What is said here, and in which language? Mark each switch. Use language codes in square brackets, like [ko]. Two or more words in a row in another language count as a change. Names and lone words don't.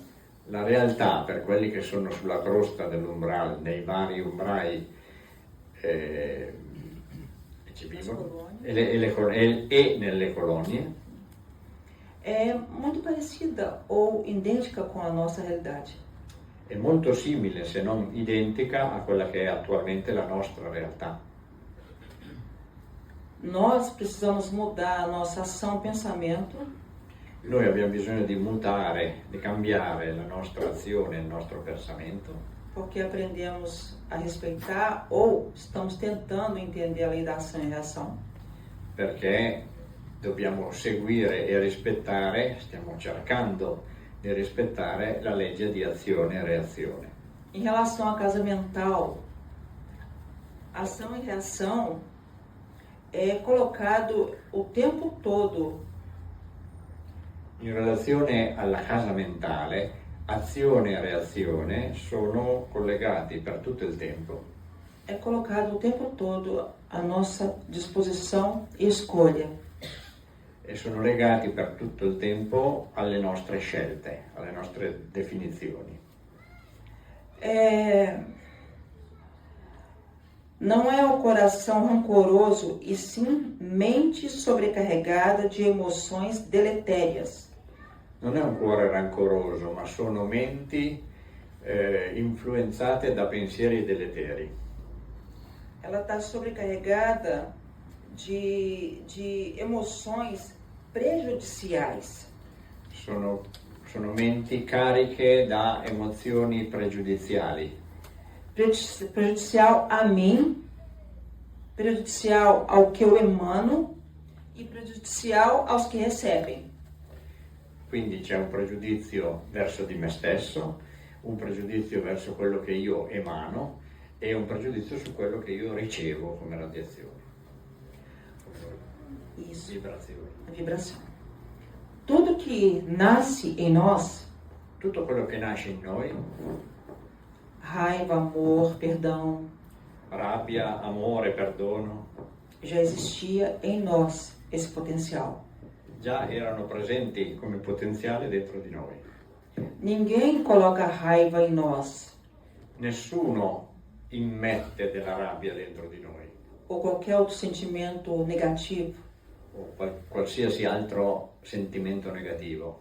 [it] La realtà per quelli che sono sulla crosta dell'umbral, nei vari umbrai ci vivono, e nelle colonie, [pt] é muito parecida ou idêntica com a nossa realidade. [it] è molto simile, se non identica, a quella che è attualmente la nostra realtà. [pt] Nós precisamos mudar a nossa ação, pensamento, [it] Noi abbiamo bisogno di mutare, di cambiare la nostra azione, il nostro pensamento, [pt] porque aprendemos a respeitar ou estamos tentando entender a lei da ação e reação. [it] perché dobbiamo seguire e rispettare, stiamo cercando di rispettare la legge di azione e reazione. [pt] Em relação à casa mental, ação e reação é colocado o tempo todo. [it] In relazione alla casa mentale, azione e reazione sono collegati per tutto il tempo. [pt] É colocado o tempo todo à nossa disposição e escolha. [it] E sono legati per tutto il tempo alle nostre scelte, alle nostre definizioni. [pt] Não é o coração rancoroso, e sim mente sobrecarregada de emoções deletérias. [it] Non è un cuore rancoroso, ma sono menti influenzate da pensieri deleteri. [pt] Ela está sobrecarregada de emoções prejudiciais. [it] Sono menti cariche da emozioni pregiudiziali. [pt] Prejudicial a mim, prejudicial ao que eu emano e prejudicial aos que recebem. [it] Quindi c'è un pregiudizio verso di me stesso, un pregiudizio verso quello che io emano e un pregiudizio su quello che io ricevo come radiazione. [pt] Isso, [it] Vibrazioni. [pt] a vibração. Tudo que nasce em nós, [it] Tutto quello che nasce in noi, [pt] raiva, amor, perdão, [it] rabbia, amore, perdono, [pt] já existia em nós esse potencial. [it] già erano presenti come potenziale dentro di noi. [pt] Ninguém coloca raiva em nós, [it] Nessuno immette della rabbia dentro di noi [pt] ou qualquer outro sentimento negativo. [it] o qualsiasi altro sentimento negativo.